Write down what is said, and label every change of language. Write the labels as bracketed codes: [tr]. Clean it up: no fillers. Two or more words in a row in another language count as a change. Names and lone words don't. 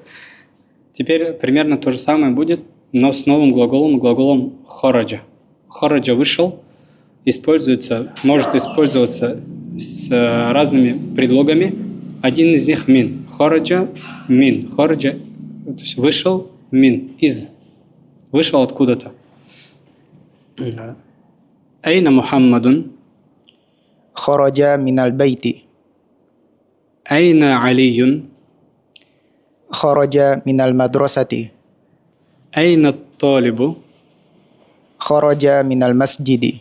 [ru] Теперь примерно то же самое будет, но с новым глаголом хораджа. Хораджа вышел, может использоваться с разными предлогами. Один из них мин. [ar] خرج من. [ru] Хораджа, то есть вышел мин, из. Вышел откуда-то. [ar] أين محمد. خرج من البيت. أين علي. خرج من المدرسة. أين الطالب. خرج من المسجد.